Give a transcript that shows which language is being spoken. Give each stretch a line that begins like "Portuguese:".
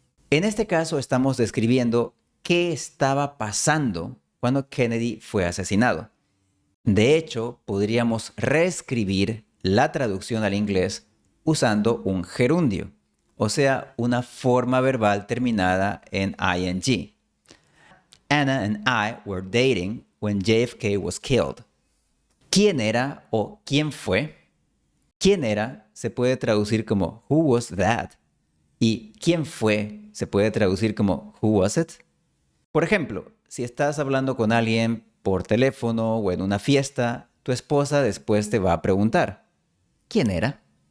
Spanish: En este caso estamos describiendo qué estaba pasando cuando Kennedy fue asesinado. De hecho, podríamos reescribir la traducción al inglés usando un gerundio, o sea, una forma verbal terminada en ing.
English: Anna and I were dating when JFK was killed.
Spanish: ¿Quién era o quién fue? ¿Quién era? Se puede traducir como
English: who was that?
Spanish: Y ¿quién fue? Se puede traducir como
English: who was it?
Spanish: Por ejemplo, si estás hablando con alguien por teléfono o en una fiesta, tu esposa después te va a preguntar, ¿quién era?